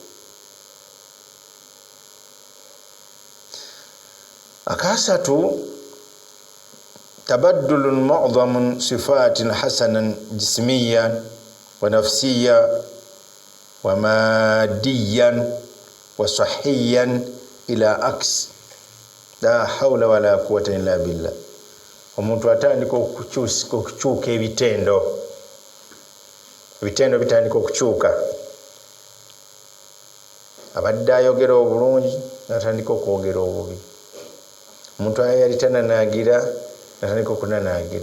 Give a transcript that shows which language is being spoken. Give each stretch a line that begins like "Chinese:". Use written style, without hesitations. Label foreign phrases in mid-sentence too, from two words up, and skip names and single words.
Arabic: 3 تبدل معظم صفات حسنا جسميا ونفسيا وماديا وصحيا إلى عكس لا حول ولا قوة إلا بالله.
Ganda: Omuntu atandika okukyuka ebitendo bitandika okukyuka. Abadde ayogera obulungi natandika okwogera obubi. Omuntu yali tananaagira natandika okunanaagira.